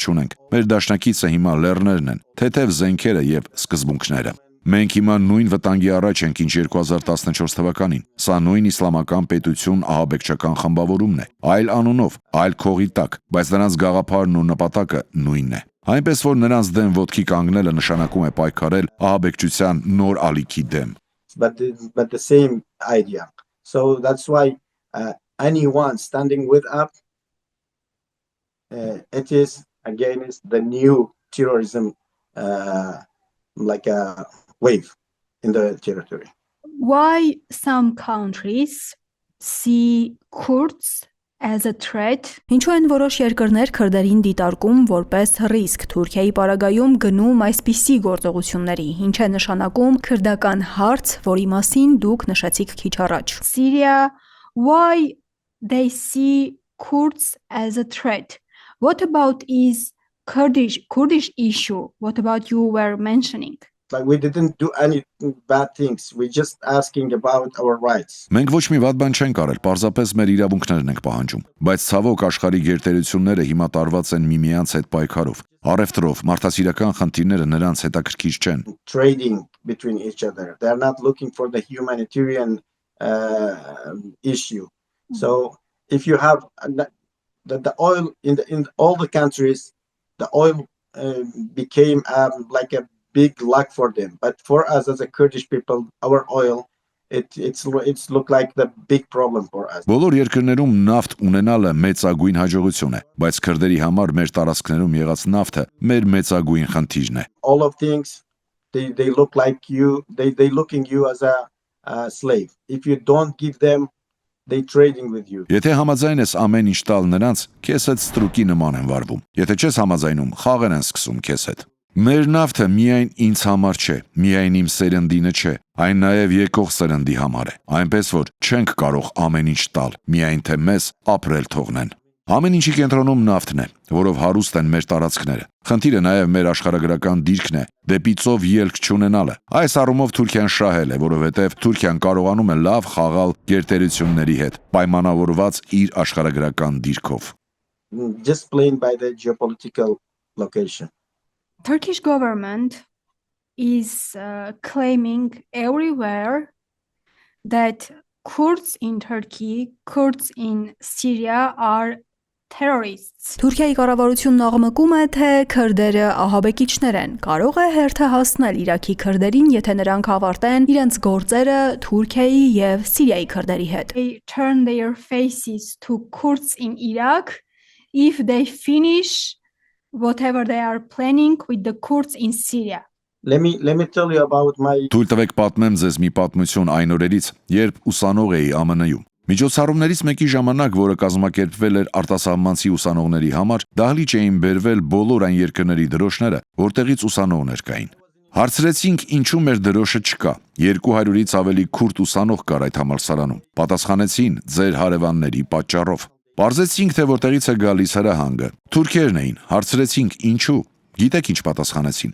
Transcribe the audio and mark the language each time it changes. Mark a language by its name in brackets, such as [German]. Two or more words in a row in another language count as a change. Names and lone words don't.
[Armenian] չունենք։ Մեր դաշնակիցը հիմա լեռներն են, թեթև զենքերը եւ սկզբունքները։ Մենք հիմա նույն վտանգի առաջ ենք, ինչ 2014 թվականին։ Սա նույն իսլամական պետություն ահաբեկչական խմբավորումն է, այլ անունով, այլ քողի տակ, բայց նրանց գաղափարն ու նպատակը նույնն է։ Այնպես որ նրանց դեմ ոտքի կանգնելը նշանակում է պայքարել ահաբեկչության նոր ալիքի դեմ։ [English] But the same idea. So that's why anyone standing with up, it is against the new terrorism, like a wave in the territory. Why some countries see Kurds as a threat? [Armenian] Ինչու են որոշ երկրներ քրդերին դիտարկում որպես ռիսկ Թուրքիայի պարագայում գնում այսպիսի գործողությունների, ինչ է նշանակում քրդական հարց, որի մասին դուք նշեցիք քիչ առաջ։ [English] Syria, why they see Kurds as a threat? What about is Kurdish issue? What about you were mentioning? But we didn't do any bad things. We just asking about our rights. [Armenian] Մենք ոչ մի վատ բան չենք արել, պարզապես մեր իրավունքներն ենք պահանջում, բայց ցավոք աշխարհի գերտերությունները հիմա տարված են միմյանց հետ պայքարով։ Առևտրով, մարդասիրական խնդիրները նրանց հետաքրքիր չեն։ [English] Trading between each other. They are not looking for the humanitarian issue. So if you have the oil in all the countries, the oil became like a big luck for them, but for us as a Kurdish people, our oil, it's look like the big problem for us. [Armenian] Բոլոր երկրներում նավթ ունենալը մեծագույն հաջողություն է, բայց քրդերի համար մեր տարածքներում եղած նավթը մեր մեծագույն խնդիրն է։ [English] All of things, they look like you, they looking you as a slave. If you don't give them, they trading with you. [Armenian] Եթե համաձայն ես ամեն ինչ տալ նրանց, քեզ հետ ստրուկի նման են վարվում։ Եթե չես համաձայնում, խաղեր են սկսում քեզ հետ։ Մեր նավթը միայն ինձ համար չէ, միայն իմ սերնդինը չէ, այն նաև եկող սերնդի համար է։ Այնպես որ չենք կարող ամեն ինչ տալ, միայն թե մեզ ապրել թողնեն։ Ամեն ինչի կենտրոնում նավթն է, որով հարուստ են մեր տարածքները։ Խնդիրը նաև մեր աշխարհագրական դիրքն է, դեպի ծով ելք չունենալը։ Այս առումով Թուրքիան շահել է, որովհետև Թուրքիան կարողանում է լավ խաղալ գերտերությունների հետ, պայմանավորված իր աշխարհագրական դիրքով։ [English] Just plain by the geopolitical location. Turkish government is claiming everywhere that Kurds in Turkey, Kurds in Syria are terrorists. [Armenian] Թուրքիայի կառավարությունն աղմկում է, թե քրդերը ահաբեկիչներ են։ Կարող է հերթը հասնել Իրաքի քրդերին, եթե նրանք ավարտեն իրենց գործերը Թուրքիայի եւ Սիրիայի քրդերի հետ։ [English] They turn their faces to Kurds in Iraq if they finish whatever they are planning with the Kurds in Syria. Let me tell you about my [Armenian] Թույլ տվեք պատմեմ ձեզ մի պատմություն այն օրերից, երբ ուսանող էի ԱՄՆ-ում։ Միջոցառումներից մեկի ժամանակ, որը կազմակերպվել էր արտասահմանցի ուսանողների համար, դահլիճ էին բերվել բոլոր այն երկրների դրոշները, որտեղից ուսանողներ կային։ Հարցրեցինք, ինչու մեր դրոշը չկա։ 200-ից ավելի քուրդ ուսանող կար այդ համալսարանում։ Պատասխանեցին՝ ձեր հարևանների պատճառով։ Պարզեցինք, թե որտեղից է գալիս հրահանգը։ Թուրքերն էին։ Հարցրեցինք, ինչու։ Գիտեք ինչ պատասխանեցին։